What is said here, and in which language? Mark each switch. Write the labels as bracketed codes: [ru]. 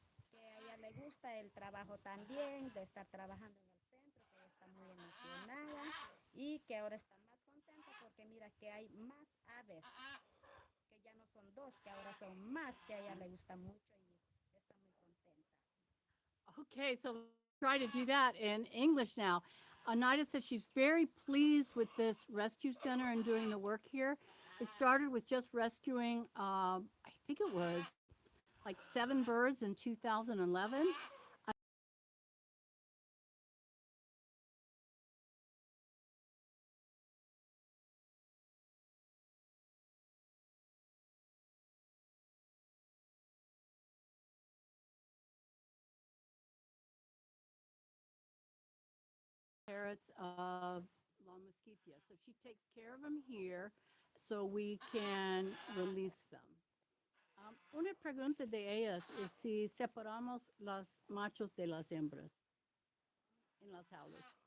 [es] que a ella le gusta el trabajo también, de estar trabajando en el centro, que ella está muy emocionada y que ahora está más contenta porque mira que hay más aves, que ya no son dos, que ahora son más, que a ella le gusta mucho y está muy contenta. [en] Okay, so try to do that in English now. Anayda says she's very pleased with this rescue center and doing the work here. It started with just rescuing, I think it was like 7 birds in 2011. Parrots of La Moskitia. So she takes care of them here so we can release them. [es] Una pregunta de ellas es si separamos los machos de las hembras en las jaulas.